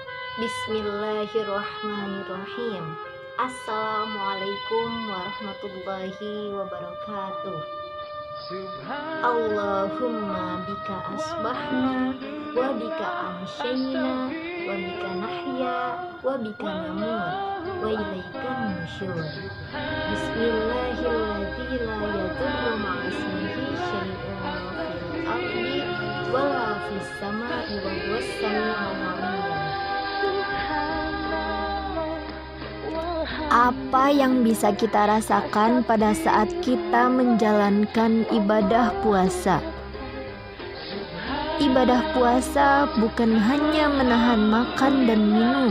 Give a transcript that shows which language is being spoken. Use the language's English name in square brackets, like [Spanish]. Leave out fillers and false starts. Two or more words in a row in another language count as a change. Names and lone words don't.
[Arabic] بسم الله الرحمن الرحيم. السلام عليكم ورحمة الله وبركاته. اللهم بك أصبحنا وبك أمسينا وبك نحيا وبك نموت وإليك النشور. بسم الله الرحمن الرحيم. لا يضر مع اسمه شيء في الأرض ولا في السماء وهو السميع العليم. [Indonesian] Apa yang bisa kita rasakan pada saat kita menjalankan ibadah puasa? Ibadah puasa bukan hanya menahan makan dan minum.